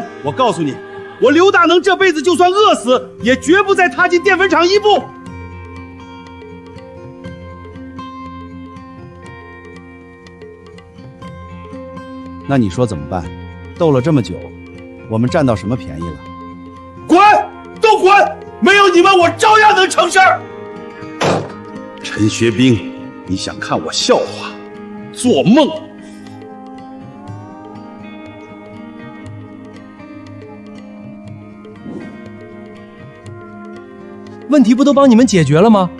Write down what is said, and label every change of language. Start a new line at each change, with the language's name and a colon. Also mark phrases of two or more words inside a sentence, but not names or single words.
Chinese: 我告诉你，我刘大能这辈子就算餓死，也绝不再踏进淀粉厂一步。那你说怎么办？斗了这么久，我们占到什么便宜了？滚！都滚！没有你们，我照樣能成事兒。陳學兵，你想看我笑話？做夢！問題不都幫你們解決了嗎？